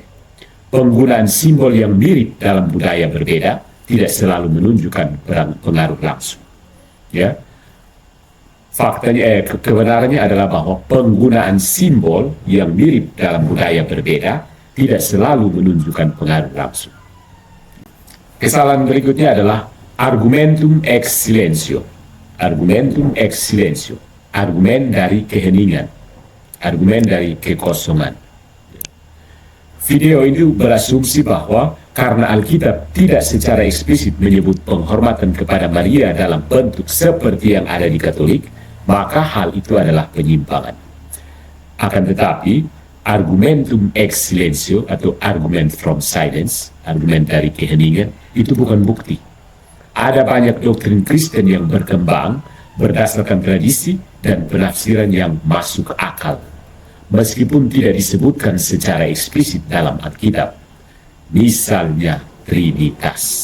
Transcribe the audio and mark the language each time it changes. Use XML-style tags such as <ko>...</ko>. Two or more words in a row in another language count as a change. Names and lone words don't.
<id>Penggunaan simbol yang mirip dalam budaya berbeda tidak selalu menunjukkan pengaruh langsung. Ya, faktanya, kebenarannya adalah bahwa penggunaan simbol yang mirip dalam budaya berbeda tidak selalu menunjukkan pengaruh langsung. Kesalahan berikutnya adalah</id> <la>argumentum ex silentio. Argumentum ex silentio.</la> <id>Argumen dari keheningan. Argumen dari kekosongan. Video ini berasumsi bahwa Karena Alkitab tidak secara eksplisit menyebut penghormatan kepada Maria dalam bentuk seperti yang ada di Katolik, maka hal itu adalah penyimpangan. Akan tetapi,</id> <la>argumentum ex silencio atau</la> <en>argument from silence,</en> <id>argumen dari keheningan, itu bukan bukti. Ada banyak doktrin Kristen yang berkembang berdasarkan tradisi dan penafsiran yang masuk akal, meskipun tidak disebutkan secara eksplisit dalam Alkitab. Misalnya Trinitas.</id>